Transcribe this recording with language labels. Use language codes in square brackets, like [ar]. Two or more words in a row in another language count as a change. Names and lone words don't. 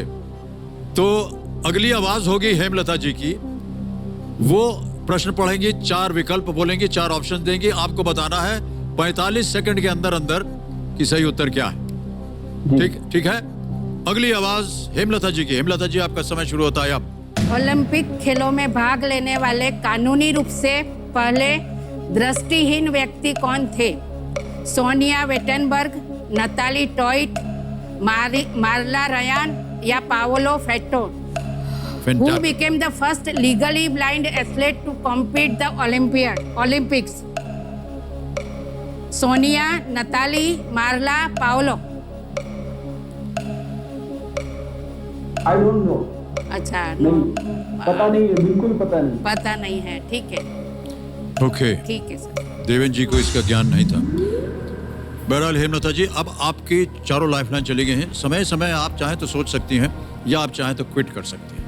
[hi] तो अगली आवाज होगी हेमलता जी की, वो प्रश्न पढ़ेंगी, 4 विकल्प बोलेंगी, 4 ऑप्शन देंगी, आपको बताना है 45 सेकंड के अंदर अंदर कि सही उत्तर क्या है। ठीक है। अगली आवाज हेमलता जी की। हेमलता जी आपका समय शुरू होता है अब। ओलंपिक खेलों में भाग लेने वाले कानूनी रूप से पहले दृष्टिहीन व्यक्ति कौन थे? सोनिया वेटनबर्ग, नताली टॉइट, मार्ला रयान या पाओलो फेटो? [en] Who became the first legally blind athlete to compete the Olympics? [hi] सोनिया, नताली, मार्ला, पाओलो? [en] I don't know. [hi] अच्छा, नहीं, पता नहीं है, बिल्कुल पता नहीं। पता नहीं है। ठीक है, ओके। ठीक है सर। देवेन जी को इसका ज्ञान नहीं था। बहरहाल हेमलता जी, अब आपकी चारों लाइफलाइन चली गई हैं। समय समय आप चाहें तो सोच सकती हैं या आप चाहें तो क्विट कर सकती हैं।